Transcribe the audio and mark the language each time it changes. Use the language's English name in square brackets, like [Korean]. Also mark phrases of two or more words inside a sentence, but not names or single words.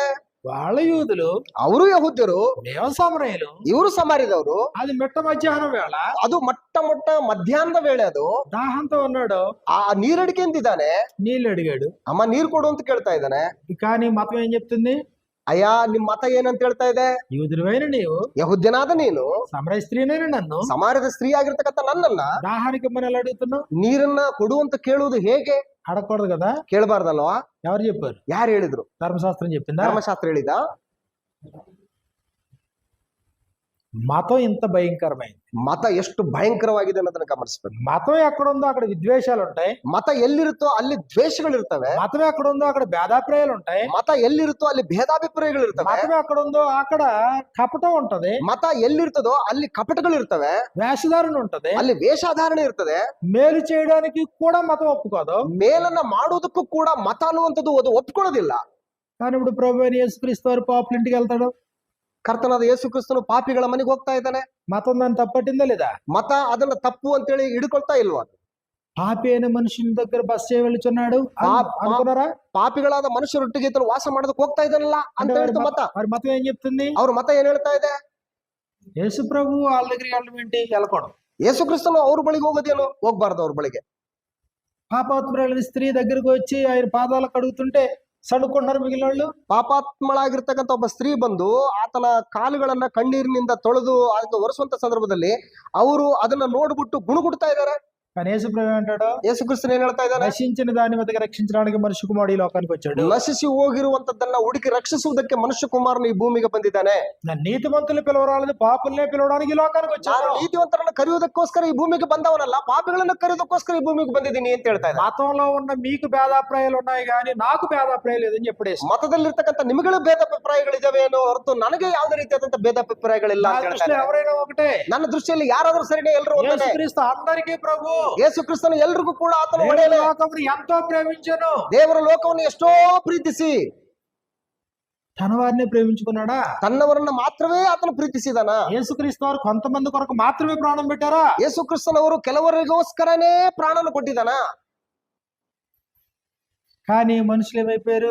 [Telugu] వాళ్ళ యూదులు, [Kannada] ಅವರು ಯಹೂದ್ಯರು, [Telugu] మేము సమరయులు, [Kannada] ಇವರು ಸಮಾರ್ಯದವರು. [Telugu] అది మిట్ట మధ్యాహ్నం వేళ, [Kannada] ಅದು ಮೊಟ್ಟ ಮಧ್ಯಾಹ್ನದ ವೇಳೆ. ಅದು [Telugu] దాహంతో ఉన్నాడు, [Kannada] ಆ ನೀರಡಿಕೆ ಎಂದಿದ್ದಾನೆ. [Telugu] నీళ్ళు అడిగాడు, [Kannada] ಅಮ್ಮ ನೀರು ಕೊಡು ಅಂತ ಕೇಳ್ತಾ ಇದ್ದಾನೆ. [Telugu] కానీ మతం ఏం చెప్తుంది? [Kannada] ಅಯ್ಯ ನಿಮ್ ಮತ ಏನಂತ ಹೇಳ್ತಾ ಇದೆ? [Telugu] యూదుడివైన నీవు [Kannada] ಯಹುದ್ಯನಾದ ನೀನು [Telugu] సమరయ స్త్రీనైన నన్ను [Kannada] ಸಮಾರ್ಯದ ಸ್ತ್ರೀ ಆಗಿರ್ತಕ್ಕಂಥ ನನ್ನನ್ನ [Telugu] దాహానికి ఇమ్మని ఎలా అడుగుతున్నావు? [Kannada] ನೀರನ್ನ ಕೊಡು ಅಂತ ಕೇಳುವುದು ಹೇಗೆ? [Telugu] అడగకూడదు కదా. [Kannada] ಕೇಳಬಾರ್ದಲ್ವಾ? [Telugu] ఎవరు చెప్పారు? [Kannada] ಯಾರು ಹೇಳಿದ್ರು? [Telugu] ధర్మశాస్త్రం చెప్పిందా? [Kannada] ಧರ್ಮಶಾಸ್ತ್ರ ಹೇಳಿದ. [Telugu] మతం ఇంత భయంకరమైంది. [Kannada] ಮತ ಎಷ್ಟು ಭಯಂಕರವಾಗಿದೆ ಅನ್ನೋದನ್ನ ಗಮನಿಸಬೇಕು. [Telugu] మతం ఎక్కడుందో అక్కడ విద్వేషాలు ఉంటాయి. [Kannada] ಮತ ಎಲ್ಲಿರುತ್ತೋ ಅಲ್ಲಿ ದ್ವೇಷಗಳಿರ್ತವೆ. [Telugu] మతం ఎక్కడుందో అక్కడ భేదాభిప్రాయాలు ఉంటాయి. [Kannada] ಮತ ಎಲ್ಲಿರುತ್ತೋ ಅಲ್ಲಿ ಭೇದಾಭಿಪ್ರಾಯಗಳಿರ್ತವೆ. [Telugu] మతం ఎక్కడుందో అక్కడ కపటం ఉంటది. [Kannada] ಮತ ಎಲ್ಲಿರ್ತದೋ ಅಲ್ಲಿ ಕಪಟಗಳಿರ್ತವೆ. [Telugu] వేషధారణ ఉంటది. [Kannada] ಅಲ್ಲಿ ವೇಷಧಾರಣೆ ಇರ್ತದೆ. [Telugu] మేలు చేయడానికి కూడా మతం ఒప్పుకోదు. [Kannada] ಮೇಲನ್ನ ಮಾಡುವುದಕ್ಕೂ ಕೂಡ ಮತ ಅನ್ನುವಂಥದ್ದು ಅದು ಒಪ್ಕೊಳ್ಳೋದಿಲ್ಲ. [Telugu] కానీ ఇప్పుడు ప్రభు అయిన యేసుక్రీస్తు వారు పాపుల ఇంటికి వెళ్తాడు. [Kannada] ಕರ್ತನಾದ ಯೇಸು ಕ್ರಿಸ್ತನು ಪಾಪಿಗಳ ಮನೆಗೆ ಹೋಗ್ತಾ ಇದ್ದಾನೆ. [Telugu] మతం దాన్ని తప్పట్టిందా లేదా? [Kannada] ಮತ ಅದನ್ನ ತಪ್ಪು ಅಂತೇಳಿ ಹಿಡ್ಕೊಳ್ತಾ ಇಲ್ವಾ? [Telugu] పాపి అయిన మనుషుని దగ్గర బస్ చేయ వెళ్తున్నాడు అనుకున్నారా? [Kannada] ಪಾಪಿಗಳಾದ ಮನುಷ್ಯರೊಟ್ಟಿಗೆ ಇತನು ವಾಸ ಮಾಡೋದಕ್ಕೆ ಹೋಗ್ತಾ ಇದ್ದಾನಲ್ಲ ಅಂತ ಹೇಳ್ತು ಮತ. [Telugu] మరి మతం ఏం చెప్తుంది? [Kannada] ಅವ್ರ ಮತ ಏನ್ ಹೇಳ್ತಾ ಇದೆ? [Telugu] యేసు ప్రభు వాళ్ళ దగ్గరికి వెళ్ళడం ఏంటి? వెళ్ళకూడదు. [Kannada] ಯೇಸು ಕ್ರಿಸ್ತನು ಅವ್ರ ಬಳಿಗೆ ಹೋಗೋದೇನು? ಹೋಗ್ಬಾರ್ದು ಅವ್ರ ಬಳಿಗೆ. [Telugu] పాపాత్మురాలైన స్త్రీ దగ్గరకు వచ్చి ఆయన పాదాలు కడుగుతుంటే [Kannada] ಸಣ್ಣ ಮಿಗಿಲಿನ [Telugu] వాళ్ళు. [Kannada] ಪಾಪಾತ್ಮಳಾಗಿರ್ತಕ್ಕಂಥ ಒಬ್ಬ ಸ್ತ್ರೀ ಬಂದು ಆತನ ಕಾಲುಗಳನ್ನ ಕಣ್ಣೀರಿನಿಂದ ತೊಳೆದು ಅದನ್ನು ಒರೆಸುವಂತ ಸಂದರ್ಭದಲ್ಲಿ ಅವರು ಅದನ್ನ ನೋಡ್ಬಿಟ್ಟು ಗುಣಗುಡ್ತಾ ಇದ್ದಾರೆ. [Telugu] కానీ యేసు ప్రభు అంటాడు, [Kannada] ಯೇಸು ಕ್ರಿಸ್ತನ್ ಏನ್ ಹೇಳ್ತಾ ಇದ್ದಾರೆ? [Telugu] నశించిన దాని వద్దకు రక్షించడానికి మనిషి కుమారుడు ఈ లోకానికి వచ్చాడు. [Kannada] ನಶಿಸಿ ಹೋಗಿರುವಂತದ್ದನ್ನ ಹುಡುಕಿ ರಕ್ಷಿಸುವುದಕ್ಕೆ ಮನುಷ್ಯ ಕುಮಾರನು ಈ ಭೂಮಿಗೆ ಬಂದಿದ್ದಾನೆ. [Telugu] నీతిమంతులు పిలవరాలేదు, పాపుల్నే పిలవడానికి ఈ లోకానికి వచ్చాడు. [Kannada] ನಾನು ನೀತಿವಂತರನ್ನ ಕರೆಯುವುದಕ್ಕೋಸ್ಕರ ಈ ಭೂಮಿಗೆ ಬಂದವನಲ್ಲ, ಪಾಪಿಗಳನ್ನ ಕರೆಯುವುದಕ್ಕೋಸ್ಕರ ಈ ಭೂಮಿಗೆ ಬಂದಿದ್ದೀನಿ ಅಂತ ಹೇಳ್ತಾ ಇದ್ದಾರೆ. [Telugu] మతంలో ఉన్న మీకు భేదాభిప్రాయాలు ఉన్నాయి కానీ నాకు భేదాభిప్రాయాలు లేదని చెప్పడేసి. [Kannada] ಮತದಲ್ಲಿರ್ತಕ್ಕಂಥ ನಿಮಗೆ ಭೇದಾಭಿಪ್ರಾಯಗಳಿದಾವೆ ಅನ್ನೋ ಹೊರತು ನನಗೆ ಯಾವುದೇ ರೀತಿಯಾದಂತ ಭೇದಾಭಿಪ್ರಾಯಗಳಿಲ್ಲ ಅಂತ ಹೇಳ್ತಾರೆ. [Telugu] ఎవరైనా ఒకటే, [Kannada] ನನ್ನ ದೃಷ್ಟಿಯಲ್ಲಿ ಯಾರಾದ್ರೂ ಸರಿನೇ, ಎಲ್ಲರೂ ಒಂದೇ. [Telugu] యేసుక్రీస్తు అందరికీ ప్రభు. [Kannada] ಯೇಸು ಕ್ರಿಸ್ತನು ಎಲ್ರಿಗೂ ಕೂಡ ಆತನ [Telugu] దేవుడు [Kannada] ಒಡೆಯನೇ. [Telugu] లోకమును ఎంతో ప్రేమించెను. [Kannada] ದೇವರ ಲೋಕವನ್ನು ಎಷ್ಟೋ ಪ್ರೀತಿಸಿ [Telugu] తన వారిని ప్రేమించుకున్నాడా? [Kannada] ತನ್ನವರನ್ನ ಮಾತ್ರವೇ ಆತನು ಪ್ರೀತಿಸಿದಾನ. [Telugu] యేసుక్రీస్తు వారు కొంతమంది కొరకు మాత్రమే ప్రాణం పెట్టారా? [Kannada] ಯೇಸು ಕ್ರಿಸ್ತನವರು ಕೆಲವರಿಗೋಸ್ಕರನೇ ಪ್ರಾಣನ ಕೊಟ್ಟಿದ್ದಾನ. [Telugu] కానీ మనుషులు ఏమైపోయారు?